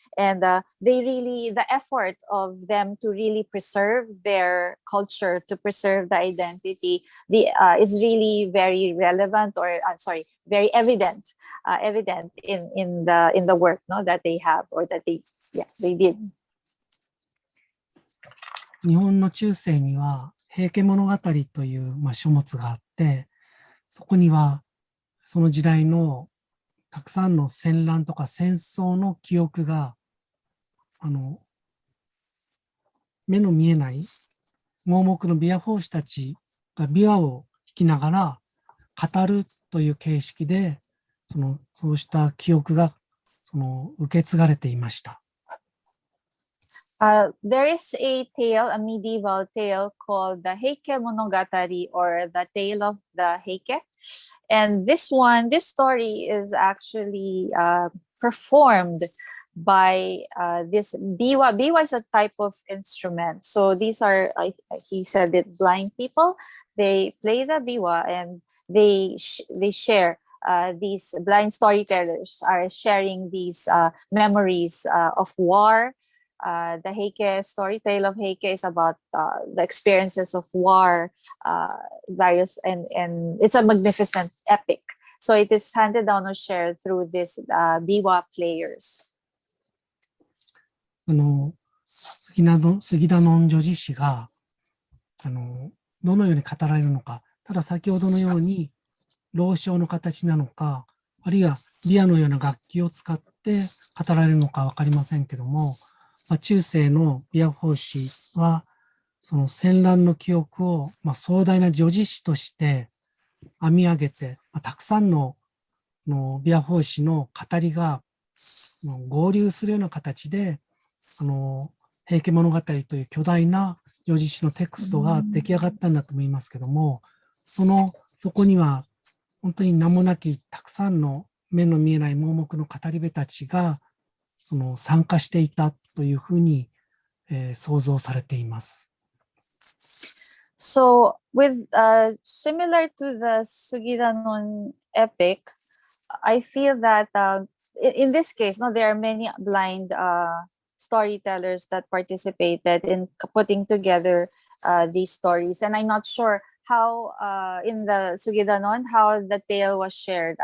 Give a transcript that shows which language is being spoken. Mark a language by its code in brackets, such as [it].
[en] And the effort of them to really preserve their culture, to preserve the identity, is really very relevant or, very evident in the work that they have or that they did. [ja] 日本の中世には平家物語という、書物があって、そこにはその時代のたくさんの戦乱とか戦争の記憶が目の見えない盲目の琵琶法師たちが琵琶を弾きながら語るという形式でそうした記憶が受け継がれていました。 [en] There is a medieval tale called the Heike Monogatari or the Tale of the Heike. And this story is actually performed by this biwa. Biwa is a type of instrument. So these are, he said it, blind people. They play the biwa and they share. These blind storytellers are sharing these memories of war. The Heike tale of Heike is about the experiences of war, various, and it's a magnificent epic. So it is handed down or shared through these biwa players. [ja] スギダノン叙事詩がどのように語られるのか、ただ先ほどのように老唱の形なのか、あるいはリアのような楽器を使って語られるのか分かりませんけども、中世の琵琶法師はその戦乱の記憶を壮大な叙事詩として編み上げて、たくさんの琵琶法師の語りが合流するような形で平家物語という巨大な叙事詩のテクストが出来上がったんだと思いますけども、そこには本当に名もなきたくさんの目の見えない盲目の語り部たちが参加していたというふうに、想像されています。 [en] So, with similar to the Sugidanun epic, I feel that in this case, there are many blind storytellers that participated in putting together these stories, and I'm not sure how in the Sugidanun how the tale was shared.